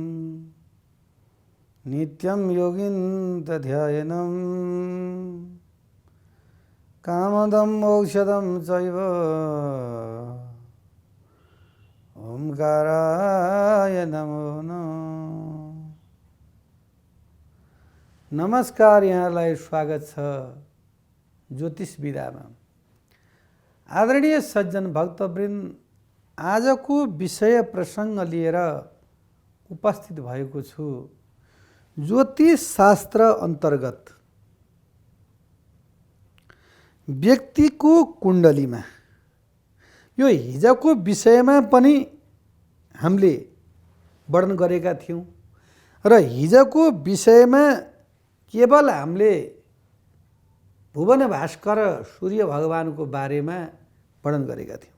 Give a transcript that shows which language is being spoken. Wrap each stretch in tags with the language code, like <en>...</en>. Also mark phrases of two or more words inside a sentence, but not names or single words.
<sa>नित्यं योगिन्द्रध्यायनं कामदं मोक्षदं चैव ओंकाराय नमो नमः।</sa> <ne>नमस्कार, यहाँलाई स्वागत छ ज्योतिष विधामा। आदरणीय सज्जन भक्तवृन्द, आजको विषय प्रसङ्ग लिएर उपस्थित भएको छु। ज्योतिष शास्त्र अन्तर्गत व्यक्तिको कुण्डलीमा, यो हिजोको विषयमा पनि हामीले वर्णन गरेका थियौँ र हिजोको विषयमा केवल हामीले भुवन भास्कर सूर्य भगवानको बारेमा वर्णन गरेका थियौँ।</ne>